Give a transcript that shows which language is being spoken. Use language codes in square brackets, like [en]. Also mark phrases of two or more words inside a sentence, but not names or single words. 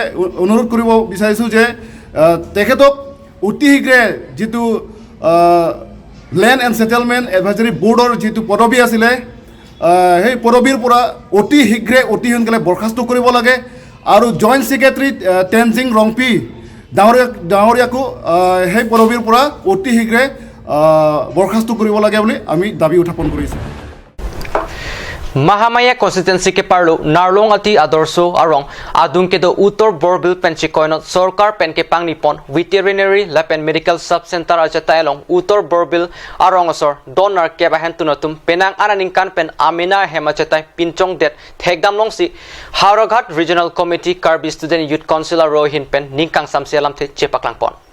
[as] অনুৰোধ কৰিব বিচাৰিছোঁ যে তেখেতক অতি শীঘ্ৰে যিটো [en] land and settlement advisory board [as] যিটো পদবী আছিলে সেই পদবীৰ পৰা অতি শীঘ্ৰে অতি সোনকালে বৰখাস্ত কৰিব লাগে আৰু [en] joint secretary [as] টেনজিং ৰংপি ডাঙৰীয়াকো সেই পদবীৰ পৰা অতি শীঘ্ৰে বৰখাস্ত কৰিব লাগে বুলি আমি দাবী উত্থাপন কৰিছোঁ [mjw] Mahamaya constituency ke parlo narlong ati adorso arong adung ke do utor borbil penchikoinot sorkar pen ke pangnipon veterinary lapen [en] medical sub center [mjw] ajatailong utor borbil arong asor donar ke bahen tunatum penang ananingkan pen amina hemachatai pinchong det thegdamlong si Hauraghat regional committee Karbi student youth council rohin pen ningkang samsialam the chepaklangpon